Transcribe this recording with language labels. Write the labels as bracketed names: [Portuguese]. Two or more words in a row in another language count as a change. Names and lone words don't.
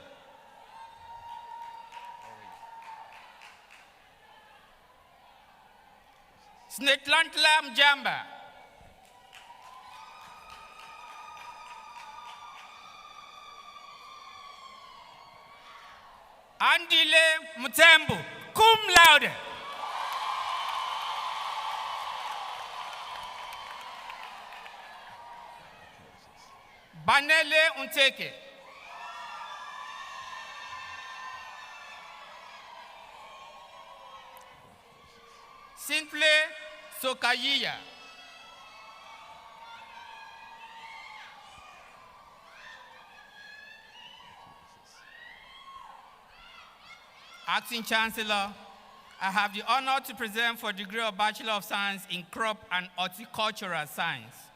[English] Snetlantla Mjamba. Andile Mutembu. [Latin] Cum laude. [English] Banele Unteke. Simple Sokayiya. Acting Chancellor, I have the honor to present for degree of Bachelor of Science in Crop and Horticultural Science.